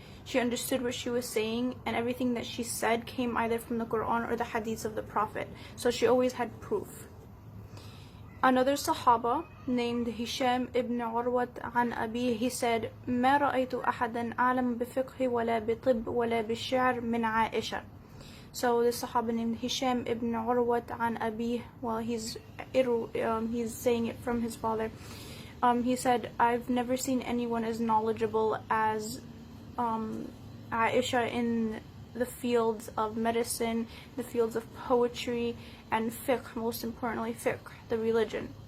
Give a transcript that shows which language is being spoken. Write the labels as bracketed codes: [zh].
[en] She understood what she was saying, and everything that she said came either from the Quran or the hadiths of the Prophet. So she always had proof. Another Sahaba named Hisham ibn Urwat [ar] عن أبيه, [en] he said, [ar] ما رأيت أحدا أعلم بفقه ولا بطب ولا بالشعر من عائشة. [en] So this Sahaba named Hisham ibn Urwat [ar] عن أبيه, [en] well, he's saying it from his father. He said, I've never seen anyone as knowledgeable as Aisha in the fields of medicine, the fields of poetry, and fiqh, most importantly fiqh, the religion.